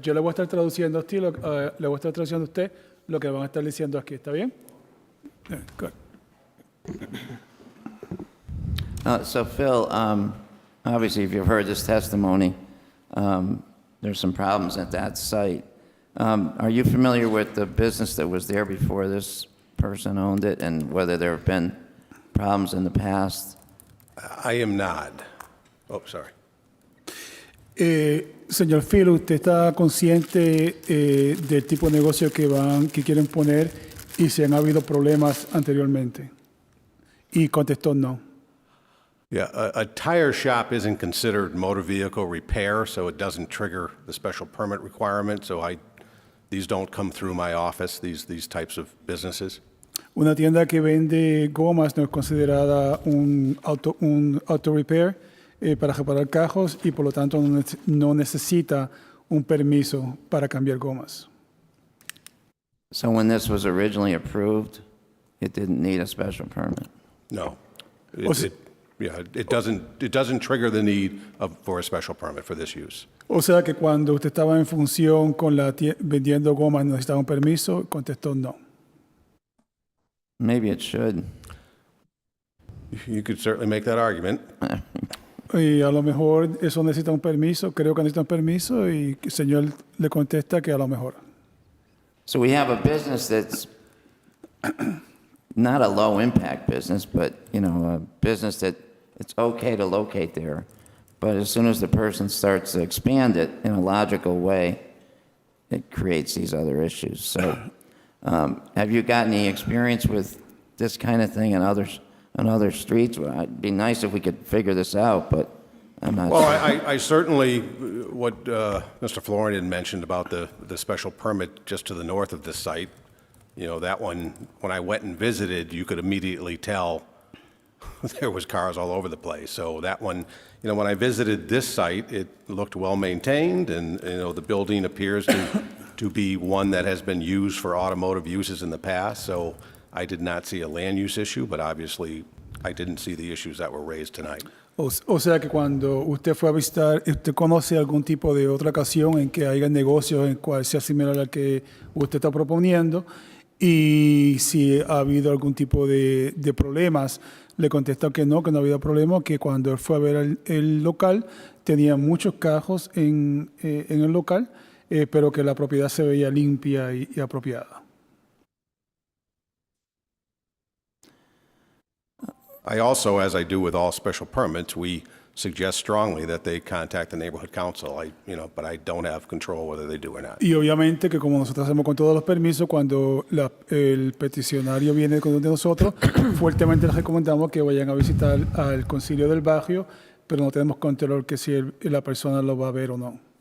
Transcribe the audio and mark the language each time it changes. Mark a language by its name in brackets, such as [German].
[Spanish] Yo le voy a estar traduciendo a usted, le voy a estar traduciendo a usted lo que van a estar diciendo aquí. ¿Está bien? Good. [English] So Phil, obviously, if you've heard this testimony, there's some problems at that site. Are you familiar with the business that was there before this person owned it and whether there have been problems in the past? I am not. Oh, sorry. [Spanish] Señor Phil, ¿usted está consciente del tipo de negocio que quieren poner y si han habido problemas anteriormente? Y contestó no. [English] Yeah, a tire shop isn't considered motor vehicle repair, so it doesn't trigger the special permit requirement. So these don't come through my office, these types of businesses. [Spanish] Una tienda que vende gomas no es considerada un auto repair para reparar carros y por lo tanto no necesita un permiso para cambiar gomas. [English] So when this was originally approved, it didn't need a special permit? No. It doesn't trigger the need for a special permit for this use. [Spanish] O sea que cuando usted estaba en función con vendiendo gomas necesitaba un permiso, contestó no. [English] Maybe it should. You could certainly make that argument. [Spanish] Y a lo mejor eso necesita un permiso, creo que necesita un permiso y el señor le contesta que a lo mejor. [English] So we have a business that's not a low impact business, but a business that it's okay to locate there. But as soon as the person starts to expand it in a logical way, it creates these other issues. So have you got any experience with this kind of thing in other streets? Well, it'd be nice if we could figure this out, but I'm not Well, sure. I certainly, what Mr. Florian mentioned about the special permit just to the north of this site, that one, when I went and visited, you could immediately tell there was cars all over the place. So that one, when I visited this site, it looked well-maintained, and, the building appears to be one that has been used for automotive uses in the past. So I did not see a land use issue, but obviously I didn't see the issues that were raised tonight. [Spanish] O sea que cuando usted fue a visitar, ¿usted conoce algún tipo de otra ocasión en que haya negocios en cual sea similar al que usted está proponiendo? Y si ha habido algún tipo de problemas, le contesta que no ha habido problema, que cuando él fue a ver el local tenía muchos carros en el local, pero que la propiedad se veía limpia y apropiada. [English] I also, as I do with all special permits, we suggest strongly that they contact the neighborhood council. But I don't have control whether they do or not. [Spanish] Y obviamente que como nosotros hacemos con todos los permisos, cuando el peticionario viene con uno de nosotros, fuertemente les recomendamos que vayan a visitar al concilio del barrio, pero no tenemos control que si la persona lo va a ver o no.